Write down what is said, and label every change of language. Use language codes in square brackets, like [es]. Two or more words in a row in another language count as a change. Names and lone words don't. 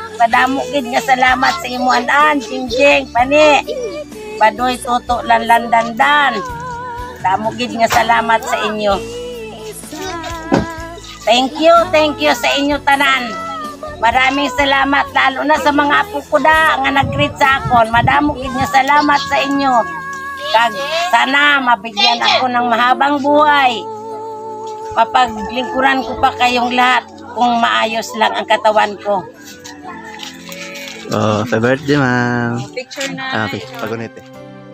[hil] Padamo gid nga salamat sa imo anan, Jingjing, Pani, Badoy, Toto, Lanlan, Dandan. Damo gid nga salamat sa inyo. [en] Thank you [hil] sa inyo tanan. [tl] Maraming salamat lalo na sa mga apo ko [hil] da nga nag-greet sa akon. Madamo gid nga salamat sa inyo. [tl] Kag sana mabigyan ako ng mahabang buhay. Mapaglingkuran ko pa kayong lahat kung maayos lang ang katawan ko. [en] Oh, happy birthday, ma'am. [tl] Picture na. [hil] Okay, pagunit eh.